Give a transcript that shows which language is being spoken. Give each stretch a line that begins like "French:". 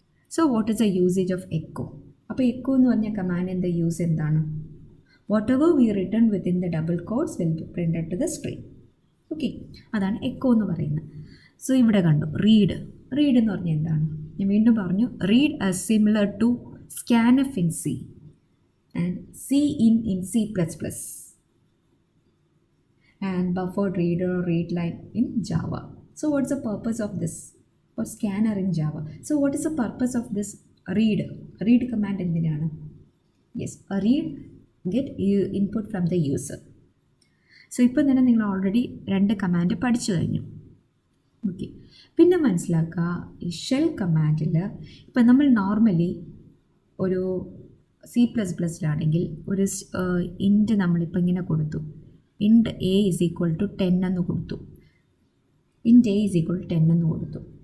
English: So what is the usage of echo?
Malayalam: അപ്പോൾ echo എന്ന് പറഞ്ഞ കമാൻഡിൻ്റെ യൂസ് എന്താണ്?
English: whatever we written within the double quotes will be printed to the screen.
Malayalam: Okay, അതാണ് echo എന്ന് പറയുന്നത്. So ഇവിടെ കണ്ടു റീഡ് എന്ന് പറഞ്ഞാൽ എന്താണ്? ഞാൻ വീണ്ടും പറഞ്ഞു,
English: Read as similar to scanf in C and cin in C++ and buffered reader or read line in Java. So what's the purpose of this? Or scanner in Java. So what is the purpose of this read command
Malayalam: എന്തിനാണ്?
English: Yes, a read get input from the user.
Malayalam: So ഇപ്പം തന്നെ നിങ്ങൾ already 2 command പഠിച്ചു കഴിഞ്ഞു. Okay, പിന്നെ മനസ്സിലാക്കുക ഈ shell കമാൻഡിൽ ഇപ്പം നമ്മൾ നോർമലി ഒരു C++ലാണെങ്കിൽ ഒരു ഇൻറ്റ് നമ്മളിപ്പോൾ ഇങ്ങനെ കൊടുത്തു, ഇൻറ്റ്
English: a is equal to 10
Malayalam: എന്ന് കൊടുത്തു, ഇൻറ്റ് a is equal to 10 എന്ന് കൊടുത്തു.